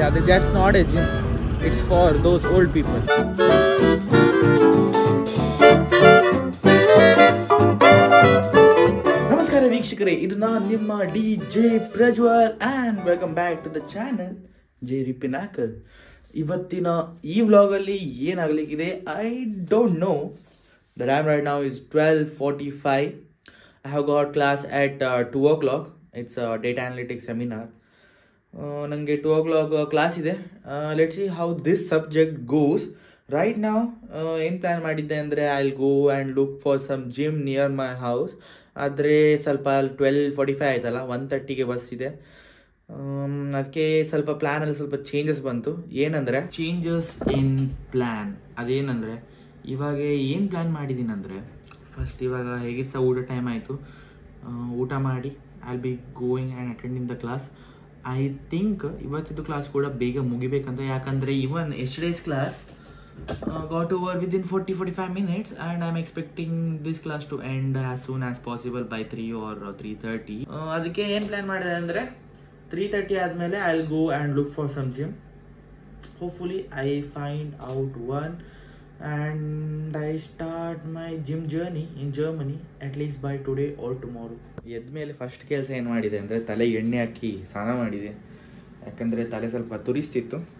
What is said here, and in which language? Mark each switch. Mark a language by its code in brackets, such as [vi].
[en] Yeah, that's not a gym. It's for those old people. [kn] ನಮಸ್ಕಾರ ವೀಕ್ಷಕರೇ, ಇದು ನಾನು ನಿಮ್ಮ DJ Prajwal [en] and welcome back to the channel Jerry Pinnacle. [kn] ಇವತ್ತಿನ ಈ ವ್ಲಾಗಲ್ಲಿ ಏನಾಗಲಿಕ್ಕಿದೆ [en] I don't know. The time right now is 12:45. I have got class at 2 o'clock. It's a data analytics seminar. [kn] ನನಗೆ 2 o'clock class ಇದೆ. [en] Let's see how this subject goes. Right [kn] ನಾವು ಏನು plan ಮಾಡಿದ್ದೆ ಅಂದರೆ [en] I will go and look for some gym near my house. [kn] ಆದರೆ ಸ್ವಲ್ಪ 12:45 ಆಯ್ತಲ್ಲ, 1:30ಗೆ bus ಇದೆ. ಅದಕ್ಕೆ ಸ್ವಲ್ಪ ಪ್ಲ್ಯಾನಲ್ಲಿ ಸ್ವಲ್ಪ ಚೇಂಜಸ್ ಬಂತು. ಏನಂದರೆ [en] Changes in plan. [kn] ಅದೇನಂದರೆ ಇವಾಗ ಏನು ಪ್ಲ್ಯಾನ್ ಮಾಡಿದ್ದೀನಿ ಅಂದರೆ, ಫಸ್ಟ್ ಇವಾಗ ಹೇಗಿತ್ತು ಸಹ ಊಟ ಟೈಮ್ ಆಯಿತು, ಊಟ ಮಾಡಿ [en] I will be going and attending the class. I think [kn] ಇವತ್ತಿದ್ದು class ಕೂಡ ಬೇಗ ಮುಗಿಬೇಕಂತ, ಯಾಕಂದರೆ [en] Even yesterday's class got over within 40-45 minutes and I'm expecting this class to end as soon as possible by 3 or 3:30. [kn] ಅದಕ್ಕೆ ಏನು ಪ್ಲ್ಯಾನ್ ಮಾಡಿದೆ ಅಂದರೆ 3:30 ಆದಮೇಲೆ [en] I will go and look for some gym. Hopefully I find out one and I start my gym journey in Germany at least by today or tomorrow. [kn] ಎದ್ಮೇಲೆ first ಕೆಲಸ ಏನು ಮಾಡಿದೆ ಅಂದರೆ ತಲೆಗೆ ಎಣ್ಣೆ ಹಾಕಿ ಸ್ನಾನ ಮಾಡಿದೆ, ಯಾಕಂದರೆ ತಲೆ ಸ್ವಲ್ಪ ತುರಿಸ್ತಿತ್ತು.